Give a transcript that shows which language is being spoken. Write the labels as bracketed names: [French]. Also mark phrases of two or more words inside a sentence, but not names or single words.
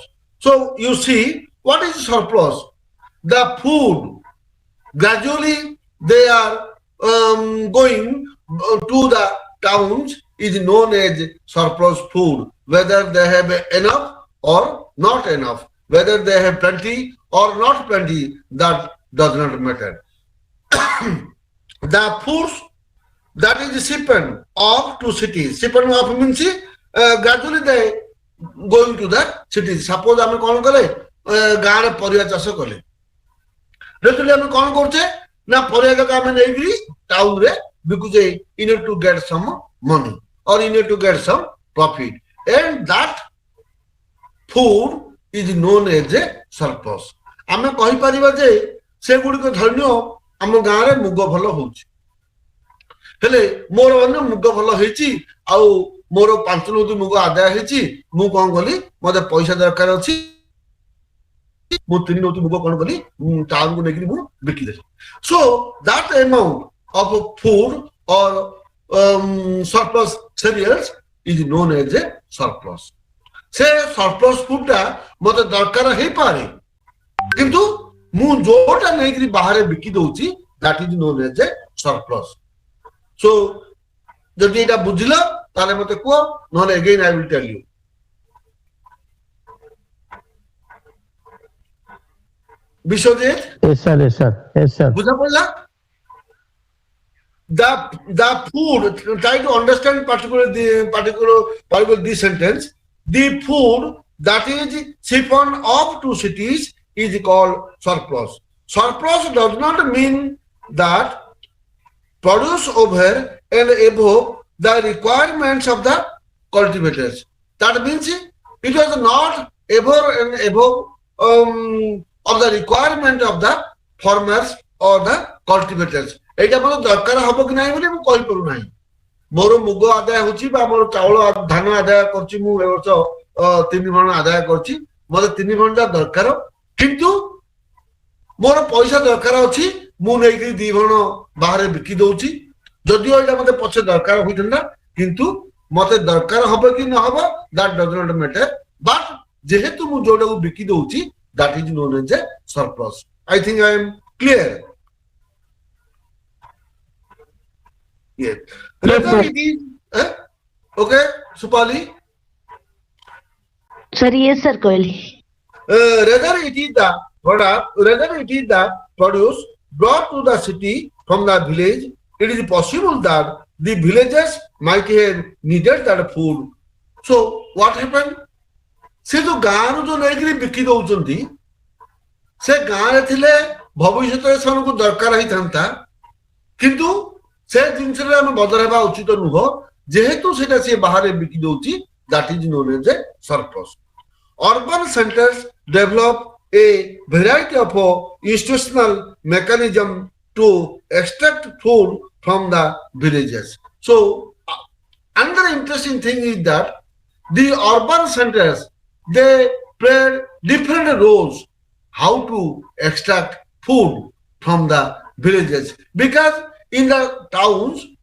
[English] So you see, what is surplus? The food gradually they are going to the towns is known as surplus food, whether they have enough or not enough, whether they have plenty or not plenty, that does not matter. The foods that is shipped off to cities, shipped off means gradually they going to the cities. [Odia] Suppose ଆମେ କଣ କଲେ ଗାଁରେ ପରିବା ଚାଷ କଲେ, ରେଗୁଲାର ଆମେ କଣ କରୁଛେ ନା ପରିବା ଯାକ ଆମେ ନେଇକିରି ଟାଉନରେ ବିକୁଛେ, [English] in order to get some money or in order to get some profit, and that food is known as a surplus. [Odia] ଆମେ କହିପାରିବା ଯେ ସେଗୁଡ଼ିକ ଧରିନିଅ ଆମ ଗାଁରେ ମୁଗ ଭଲ ହଉଛି, ହେଲେ ମୋର ଅନ୍ୟ ମୁଗ ଭଲ ହେଇଛି ଆଉ ମୋର 5 ନଉତି ମୁଗ ଆଦାୟ ହେଇଛି, ମୁଁ କଣ କଲି ମତେ ପଇସା ଦରକାର ଅଛି, ମୁଁ 3 ନଉତି ମୁଗ କଣ କଲି ଟାଉନକୁ ନେଇକିରି ମୁଁ ବିକିଦେଲି. [English] So that amount of food or surplus cereals is known as a surplus. [Odia] ସେ [English] surplus food [Odia] ଟା ମତେ ଦରକାର ହେଇପାରେ, କିନ୍ତୁ ମୁଁ ଯୋଉଟା ନେଇକରି ବାହାରେ ବିକି ଦଉଛି [English] that is known as a surplus. [Odia] So ଯଦି ଏଇଟା ବୁଝିଲ ତାହେଲେ ମତେ କୁହ, ନହେଲେ [English] again I will tell you. [Odia] বিশ্বজিৎ, [English] Yes, sir. Yes, sir. Yes, sir. [Odia] ବୁଝା ପଡ଼ିଲା? [English] The food, try to understand particular this sentence. The food that is siphoned off to cities is called surplus. Surplus does not mean that produce over and above the requirements of the cultivators. That means it was not ever and above of the requirement of the farmers or the cultivators. [Odia] এইটা ମୋର ଦରକାର ହବ କି ନାହିଁ ବୋଲି ମୁଁ କହିପାରୁନାହିଁ। ମୋର ମୁଗ ଆଦାୟ ହଉଛି ବା ମୋର ଚାଉଳ ଧାନ ଆଦାୟ କରୁଛି, ମୁଁ ଏ ବର୍ଷ 3 ମଣ ଆଦାୟ କରୁଛି, ମତେ 3 ମଣଟା ଦରକାର, କିନ୍ତୁ ମୋର ପଇସା ଦରକାର ଅଛି, ମୁଁ ନେଇକି 2 ମଣ ବାହାରେ ବିକି ଦଉଛି। ଯଦିଓ ଏଇଟା ମତେ ପଛେ ଦରକାର ହୋଇଥାନ୍ତା, କିନ୍ତୁ ମତେ ଦରକାର ହବ କି ନ ହବ [English] that does not matter, [Odia] but ଯେହେତୁ ମୁଁ ଯୋଉଟାକୁ ବିକି ଦଉଛି [English] that is known as a surplus. I think I am clear. Yes. Whether sir. it is okay, Supali. Sir, yes, sir, କହିଲି। Whether it is the product, whether it is the produce brought to the city from the village, it is possible that the villagers might have needed that food. So what happened? [Odia] ସେ ଯୋଉ ଗାଁରୁ ଯୋଉ ନେଇକିରି ବିକି ଦଉଛନ୍ତି, ସେ ଗାଁରେ ଥିଲେ ଭବିଷ୍ୟତରେ ସେମାନଙ୍କୁ ଦରକାର ହେଇଥାନ୍ତା, କିନ୍ତୁ ସେ ଜିନିଷରେ ଆମେ ବଦଳ ହେବା ଉଚିତ ନୁହଁ, ଯେହେତୁ ସେଟା ସିଏ ବାହାରେ ବିକି ଦଉଛି, [English] that is known as a surplus. Urban centers develop a variety of institutional mechanism to extract food from the villages. So another interesting thing is that the urban centers, they played different roles how to extract food from the villages, because in the towns,